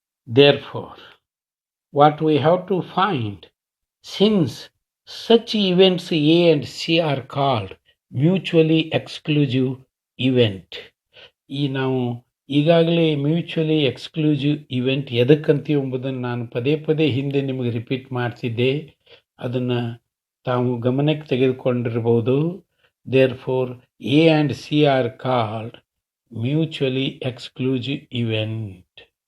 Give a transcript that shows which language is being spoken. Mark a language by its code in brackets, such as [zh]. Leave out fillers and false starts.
[en] Therefore, what we have to find, since such events A and C are called mutually exclusive event. [kn] ನಾವು ಈಗಾಗಲೇ [en] mutually exclusive event [kn] ಎದಕ್ಕಂತೀವಿ ಎಂಬುದನ್ನು ನಾನು ಪದೇ ಪದೇ ಹಿಂದೆ ನಿಮಗೆ ರಿಪೀಟ್ ಮಾಡ್ತಿದ್ದೆ. ಅದನ್ನು ತಾವು ಗಮನಕ್ಕೆ ತೆಗೆದುಕೊಂಡಿರಬಹುದು. [en] Therefore, A and C are called mutually exclusive event.